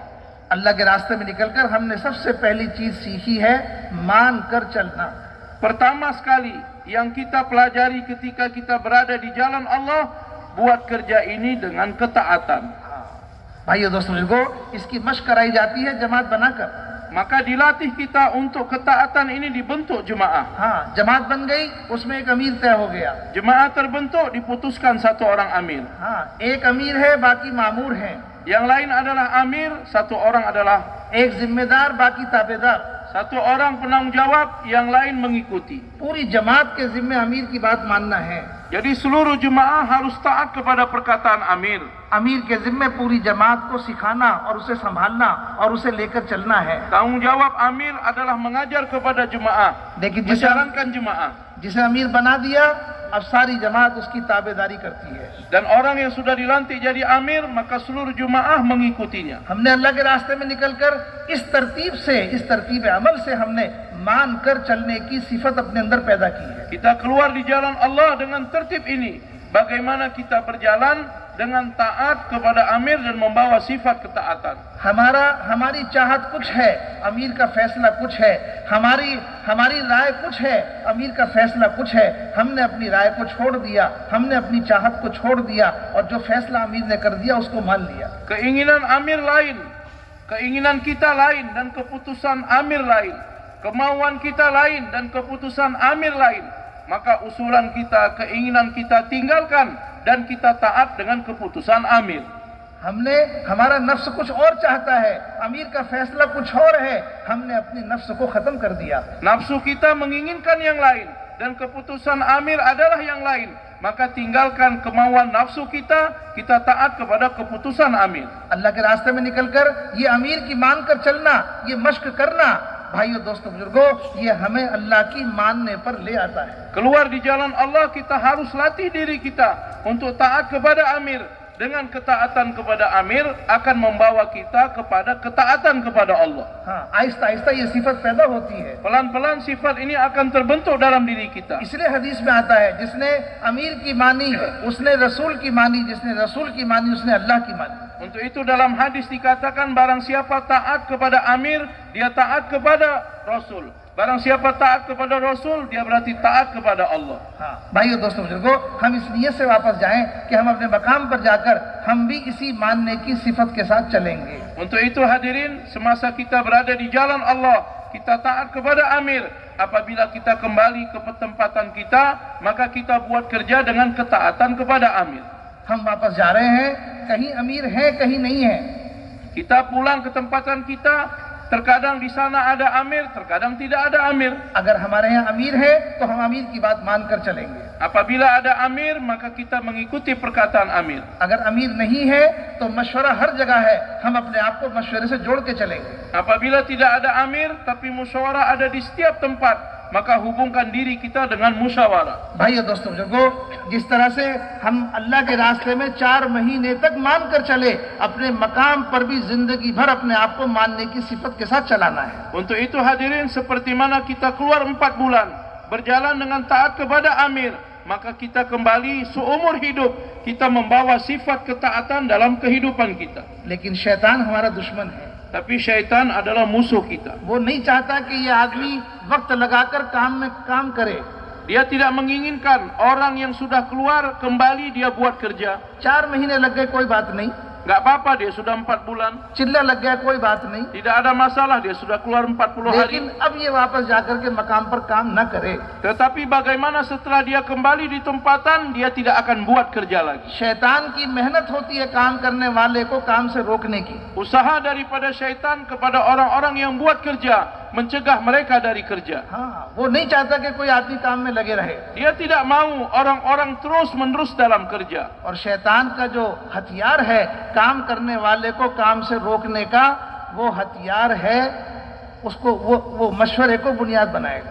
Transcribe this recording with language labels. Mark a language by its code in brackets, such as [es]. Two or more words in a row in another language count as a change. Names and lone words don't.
[hi] अल्लाह के रास्ते में निकलकर हमने सबसे पहली चीज सीखी है मान कर चलना। [ms] Pertama sekali yang kita pelajari ketika kita berada di jalan Allah, buat kerja ini dengan ketaatan. [hi] भाइयों दोस्तों बुजुर्गों, इसकी मशक कराई जाती है जमात बनाकर। [ms] Maka dilatih kita untuk ketaatan ini dibentuk jemaah. [hi] हाँ, जमात बन गई, उसमें एक अमीर तय हो गया। [ms] Jemaah terbentuk, diputuskan satu orang amir. [hi] हाँ, एक अमीर है, बाकी मामूर हैं। [ms] Yang lain adalah amir, satu orang adalah [hi] एक जिम्मेदार, बाकी ताबेदार। [ms] satu orang penanggung jawab, yang lain mengikuti. [hi] पूरी जमात के जिम्मे अमीर की बात मानना है। [ms] Jadi seluruh jemaah harus taat kepada perkataan amir. [hi] अमीर के जिम्मे पूरी जमात को सिखाना और उसे संभालना और उसे लेकर चलना है। [ms] Tanggung jawab amir adalah mengajar kepada jemaah, [hi] लेकिन [ms] menjalankan jemaah. [hi] जिसे अमीर बना दिया, अब सारी जमात उसकी ताबेदारी करती है। [ms] Dan orang yang sudah dilantik jadi amir, maka seluruh jemaah mengikutinya. [hi] हमने अल्लाह के रास्ते में निकलकर इस तरतीब अमल से हमने मान कर चलने की सिफत अपने अंदर पैदा की है। [ms] Kita keluar di jalan Allah dengan tertib ini. Bagaimana kita berjalan dengan taat kepada amir dan membawa sifat ketaatan. [hi] हमारी चाहत कुछ है, अमीर का फैसला कुछ है। हमारी राय कुछ है, अमीर का फैसला कुछ है। हमने अपनी राय को छोड़ दिया, हमने अपनी चाहत को छोड़ दिया और जो फैसला अमीर ने कर दिया उसको मान लिया। [ms] Keinginan amir lain, keinginan kita lain dan keputusan amir lain. Kemauan kita lain dan keputusan amir lain. Maka usulan kita, keinginan kita tinggalkan dan kita taat dengan keputusan amir. [hi] हमारा नफ्स कुछ और चाहता है, अमीर का फैसला कुछ और है। हमने अपनी नफ्स को खत्म कर दिया। [ms] Nafsu kita menginginkan yang lain dan keputusan amir adalah yang lain. Maka tinggalkan kemauan nafsu kita, kita taat kepada keputusan amir. [hi] अल्लाह के रास्ते में निकलकर ये अमीर की मान कर चलना, ये मश्क करना, भाइयों दोस्तों बुजुर्गों, ये हमें अल्लाह की मानने पर ले आता है। [ms] Keluar di jalan Allah, kita harus latih diri kita untuk taat kepada amir, dengan ketaatan kepada amir akan membawa kita kepada ketaatan kepada Allah. [hi] हाँ, आहिस्ता आहिस्ता ये सिफत पैदा होती है। [ms] Pelan-pelan sifat ini akan terbentuk dalam diri kita. [hi] इसलिए हदीस में आता है, जिसने अमीर की मानी उसने रसूल की मानी, जिसने रसूल की मानी उसने अल्लाह की मानी। [ms] Untuk itu dalam hadis dikatakan barang siapa taat kepada amir, dia taat kepada Rasul. Barang siapa taat kepada Rasul, dia berarti taat kepada Allah. [hi] हाँ, भाइयों दोस्तों बुजुर्गों, हम इस नियत से वापस जाएं कि हम अपने मकाम पर जाकर हम भी इसी मानने की सिफत के साथ चलेंगे। [ms] Untuk itu hadirin, semasa kita berada di jalan Allah, kita taat kepada amir. Apabila kita kembali ke tempatan kita, maka kita buat kerja dengan ketaatan kepada amir. [hi] हम वापस जा रहे हैं, कहीं अमीर है कहीं नहीं है। [ms] Kita pulang ke tempatan kita, terkadang di sana ada amir, terkadang tidak ada amir. [hi] अगर हमारे यहाँ अमीर है तो हम अमीर की बात मानकर चलेंगे। [ms] Apabila ada amir, maka kita mengikuti perkataan amir. [hi] अगर अमीर नहीं है तो मशवरा हर जगह है, हम अपने आप को मशवरे से जोड़ के चलेंगे। [ms] Apabila tidak ada amir, tapi musyawarah ada di setiap tempat, maka hubungkan diri kita dengan musyawarah. [hi] भाइयों दोस्तों बुजुर्गों, जिस तरह से हम अल्लाह के रास्ते में 4 महीने तक मान कर चले, अपने मकाम पर भी जिंदगी भर अपने आप को मानने की सिफत के साथ चलाना है। [ms] Untuk itu hadirin, seperti mana kita keluar 4 bulan berjalan dengan taat kepada amir, maka kita kembali seumur hidup kita membawa sifat ketaatan dalam kehidupan kita. [hi] लेकिन शैतान हमारा दुश्मन है। [ms] Tapi syaitan adalah musuh kita. [hi] वो नहीं चाहता कि ये आदमी वक्त लगाकर काम में काम करे। [ms] Dia tidak menginginkan orang yang sudah keluar kembali dia buat kerja. [hi] 4 महीने लग गए कोई बात नहीं, [ms] Gak apa-apa, dia sudah 4 bulan. [hi] चिल्ला लग गया कोई बात नहीं, [ms] Tidak ada masalah, dia sudah keluar 40 hari. [hi] लेकिन अब ये वापस जाकर के मकाम पर काम न करे। [ms] Tetapi bagaimana setelah dia kembali di tempatan, dia tidak akan buat kerja lagi. [hi] शैतान की मेहनत होती है काम करने वाले को काम से रोकने की। [ms] Usaha daripada syaitan kepada orang-orang yang buat kerja, mencegah mereka dari kerja. [hi] हाँ, वो नहीं चाहता कि कोई आदमी काम में लगे रहे। [ms] Dia tidak mau orang-orang terus-menerus dalam kerja. [hi] और शैतान का जो हथियार है काम करने वाले को काम से रोकने का, वो हथियार है, उसको वो मशवरे को बुनियाद बनाएगा।